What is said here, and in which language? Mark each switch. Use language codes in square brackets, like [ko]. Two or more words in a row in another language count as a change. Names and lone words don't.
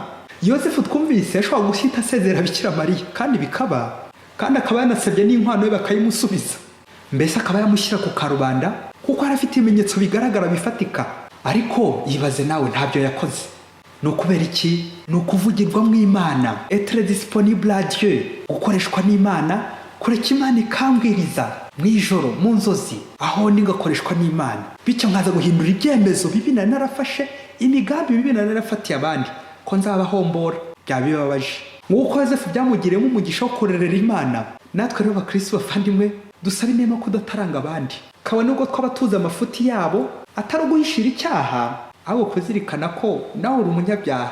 [rw] Yosefu twumvise ashobora guhita asezera Bikira Mariya kandi bikaba, kandi akaba yanasabye n'inkwano ye bakayimusubiza, mbese akaba yamushyira ku karubanda kuko yari afite ibimenyetso bigaragara bifatika. Ariko yibaze nawe ntabyo yakoze. Ni ukubera iki? Ni ukuvugirwa mu Imana, [fr] etre disponible à Dieu, [rw] gukoreshwa n'Imana, kureka Imana ikambwiriza mu ijoro mu nzozi, aho ngakoreshwa n'Imana, bityo nkaza guhindura ibyemezo bibi nari narafashe, imigambi bibi nari narafatiye abandi, ko nzabahombora. Byaba bibabaje. Nk'uko Yosefu byamugiremo umugisha wo kurerera Imana, natwe rero bakristo bavandimwe dusaba inema kudataranga abandi, kabone ubwo twaba tuzi amafuti yabo atari uguhishira icyaha, ahubwo kuzirikana ko nawe uri umunyabyaha.